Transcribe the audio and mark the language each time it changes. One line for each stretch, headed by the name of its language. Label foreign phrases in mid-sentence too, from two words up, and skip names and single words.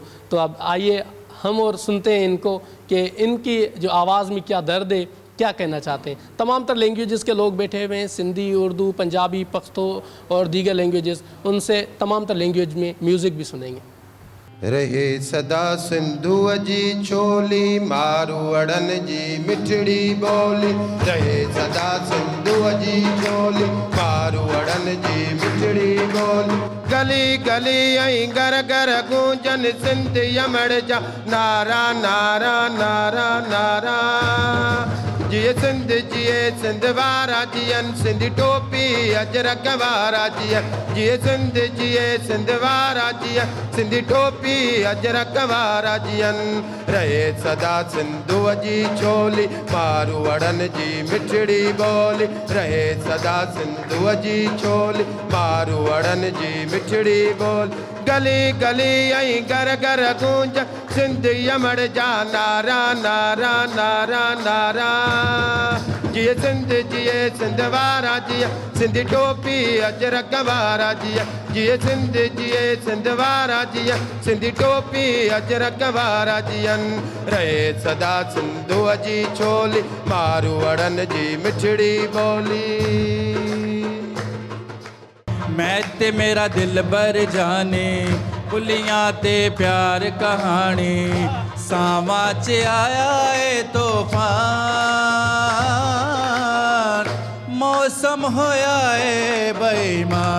Urdu: تو اب آئیے ہم اور سنتے ہیں انکو کہ انکی جو آواز میں کیا درد ہے، کیا کہنا چاہتے ہیں. تمام تر لینگویجز کے لوگ بیٹھے ہوئے ہیں، سندھی، اردو، پنجابی، پختو اور دیگر لینگویجز، ان سے تمام تر لینگویج میں میوزک بھی سنیں گے.
Sindhi: रहे सदा सिंधु जी चोली, मारू अड़न जी मिठड़ी बोली। रहे सदा सिंधु जी चोली, मारू अड़न जी मिठड़ी बोली। गली गली ऐं घर घर गूंजन सिंध यमड़ जा नारा नारा नारा नारा। जिए सिंध जिए सिंध वारा जियन, सिंधी टोपी अजरक वारा जियन। जिए सिंध जिए सिंध वारा जियन, सिंधी टोपी अजरक वारा जियन। रहे सदा सिंधु जी चोली, मारू अड़न जी मिठड़ी बोली। रहे सदा सिंधु जी चोली, मारू अड़न जी मिठड़ी बोली। गली गली ऐं घर घर गूंज सिंध यमड़ जा नारा नारा नारा नारा। जिए सिंध जिए सिंध वारा जिया, सिंधी टोपी अजरक वारा जिया। जिए सिंध जिए सिंध वारा जिया, सिंधी टोपी अजरक वारा जियन। रहे सदा सिंधु जी चोली, मारू अड़न जी मिठड़ी बोली।
Punjabi: میں تے میرا دل بر جانے، پلیاں تے پیار کہانی. ساوا چ آیا ہے طوفان، موسم ہویا ہے بے ایمان.